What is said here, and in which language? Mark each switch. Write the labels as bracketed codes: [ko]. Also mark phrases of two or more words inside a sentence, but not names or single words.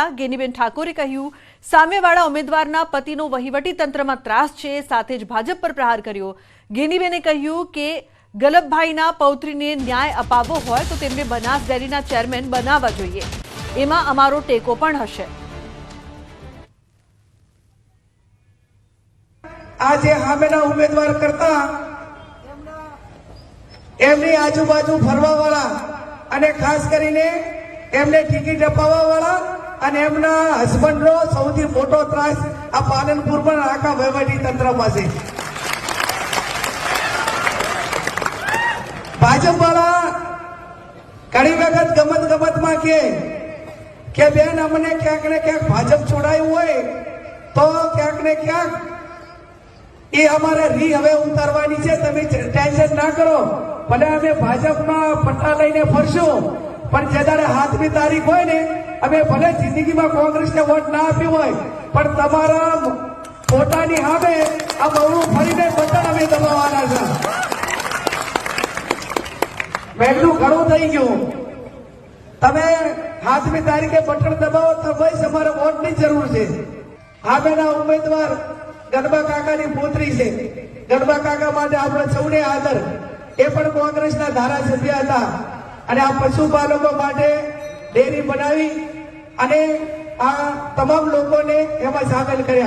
[gu] ગેનીબેન ઠાકોરે કહ્યું, સામેવાળા ઉમેદવારના પતિનો વહીવટી તંત્રમાં ત્રાસ છે, સાથે જ ભાજપ પર પ્રહાર કર્યો। ગેનીબેને કહ્યું કે ગલબભાઈના પૌત્રીને ન્યાય અપાવવો હોય તો તેમને બનાસ ડેરીના ચેરમેન બનાવવા જોઈએ, એમાં અમારો ટેકો પણ હશે। આજ હામેના ઉમેદવાર કરતા એમની આજુબાજુ ફરવા વાળા અને ખાસ કરીને એમને ટિકિટ અપાવવા વાળા અને એમના હસબન્ડનો સૌથી મોટો ત્રાસ આ પાલનપુરમાં આખા વહીવટી તંત્ર પાસે। ભાજપ વાળા ઘણી વખત ગમતમાં કે બેન અમને ક્યાંક ને ક્યાંક ભાજપ છોડાયું હોય તો ક્યાંક ને ક્યાંક યે હમારે રી હવે ઉતારવાની છે, તમે ટેન્શન ના કરો। ભલે અમે ભાજપના પટ્ટા લઈને ફરશો, પણ જે દાડે હાથમી તારીખ હોય ને અમે ભલે જિંદગીમાં કોંગ્રેસને વોટ ના આપ્યો હોય પણ તમારા ફોટાની સામે આ બહુ ફરીને બટન અમે દબાવવાના છે। मेटલું ઘણું થઈ ગયું। તમે હાથમી તારીખે બટન દબાવો તો બસ અમારે વોટની જરૂર છે। હામેના ઉમેદવાર ગણબા કાકાની પુત્રી છે। ગણબા કાકા માટે આપણે સૌને આદર। એ પણ કોંગ્રેસના ધારાસભ્ય હતા અને આ પશુપાલકો માટે ડેરી બનાવી અને આ તમામ લોકોને એમાં સામેલ કર્યા।